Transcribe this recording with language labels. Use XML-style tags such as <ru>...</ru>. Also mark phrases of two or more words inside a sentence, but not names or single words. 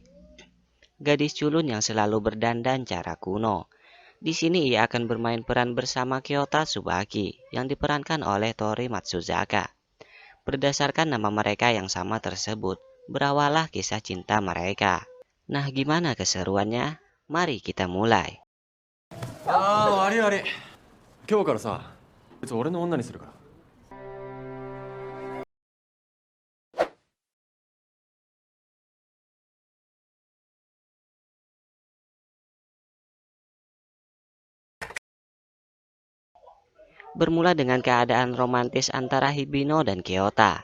<id>Gadis culun yang selalu berdandan cara kuno. Di sini ia akan bermain peran bersama Kyota Tsubaki yang diperankan oleh Tori Matsuzaka. Berdasarkan nama mereka yang sama tersebut, berawalah kisah cinta mereka. Nah, gimana keseruannya? Mari kita mulai.</id> <ja>ああ、悪い悪い。今日からさ、こいつ俺の女にするから。</ja> <id>Bermula dengan keadaan romantis antara Hibino dan Kyota.</id>